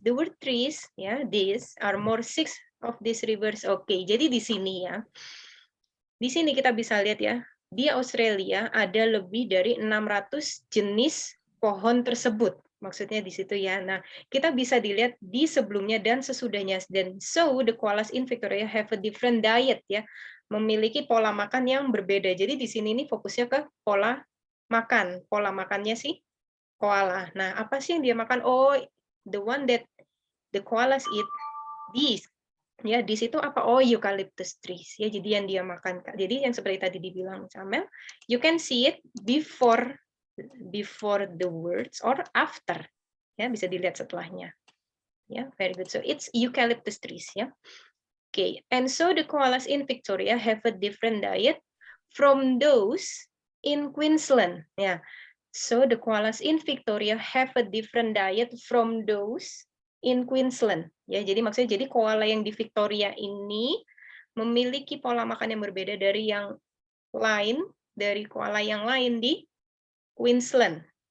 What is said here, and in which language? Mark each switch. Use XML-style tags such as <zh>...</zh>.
<en>The word trees, ya, these are more 6 of these rivers.</en> <id>Oke, jadi di sini ya. Di sini kita bisa lihat ya, di Australia ada lebih dari 600 jenis pohon tersebut. Maksudnya di situ ya. Nah, kita bisa dilihat di sebelumnya dan sesudahnya.</id> <en>Dan so the koalas in Victoria have a different diet ya.</en> <id>Memiliki pola makan yang berbeda. Jadi di sini ini fokusnya ke pola makan. Pola makannya sih koala. Nah, apa sih yang dia makan?</id> <en>Oh, the one that the koalas eat, these.</en> <id>Ya, di situ apa? Oh, eucalyptus trees. Ya, jadi yang dia makan. Jadi yang seperti tadi dibilang</id> <en>Camel, you can see it before the words or after.</en> <id>Ya, bisa dilihat setelahnya.</id> <en>Ya, very good. So it's eucalyptus trees. Ya. Okay, and so the koalas in Victoria have a different diet from those in Queensland. Yeah. So the koalas in Victoria have a different diet from those in Queensland.</en> <id>Ya, jadi maksudnya jadi koala yang di Victoria ini memiliki pola makan yang berbeda dari yang lain, dari koala yang lain di Queensland.</id>